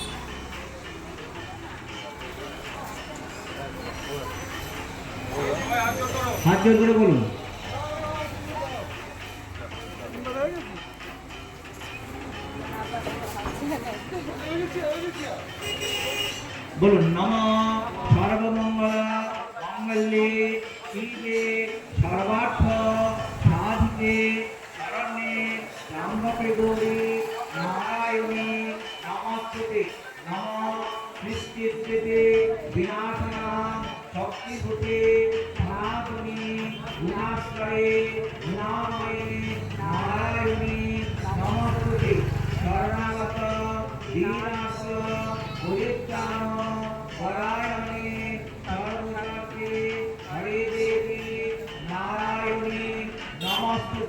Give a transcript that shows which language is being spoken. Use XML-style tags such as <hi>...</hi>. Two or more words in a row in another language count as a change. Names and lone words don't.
<bn>হাত জোর করে বলুন।</bn> <sa>বলুন নমঃ সর্বমঙ্গল মঙ্গলে শিবে সর্বার্থ সাধিকে শরণ্যে ত্র্যম্বকে গৌরী নারায়ণী নমস্তুতে। নমঃ সৃষ্টিস্থিতি বিনাশনাং শক্তিভূতে সনাতনী গুণাশ্রয়ে গুণাময়ে নারায়ণী নমস্তুতে। শরণাগত দীনাস পরিত্রাণ পরায়ণে সর্বজগতে হরে দেবী নারায়ণী নমস্তুতে।</sa>